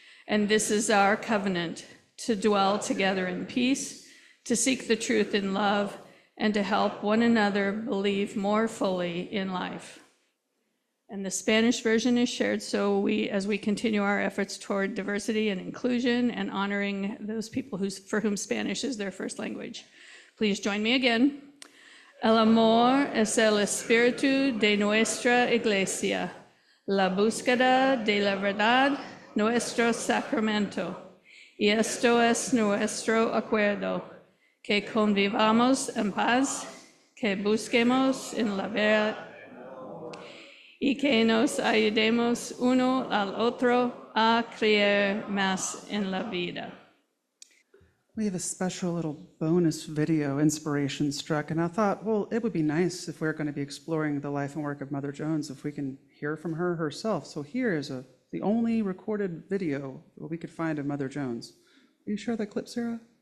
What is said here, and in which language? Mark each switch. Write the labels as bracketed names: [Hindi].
[English] And this is our covenant, to dwell together in peace, to seek the truth in love, and to help one another believe more fully in life. And the Spanish version is shared as we continue our efforts toward diversity and inclusion and honoring those people for whom Spanish is their first language. Please join me again. [Spanish] El amor es el espíritu de nuestra iglesia, la búsqueda de la verdad, nuestro sacramento. Y esto es nuestro acuerdo, que convivamos en paz, que busquemos en la verdad, y que nos ayudemos uno al otro a creer más en la vida. [English] We have a special little bonus video, Inspiration Struck, and I thought, well, it would be nice if we're going to be exploring the life and work of Mother Jones, if we can hear from her herself. So here is the only recorded video that we could find of Mother Jones. Will you share that clip, Sarah?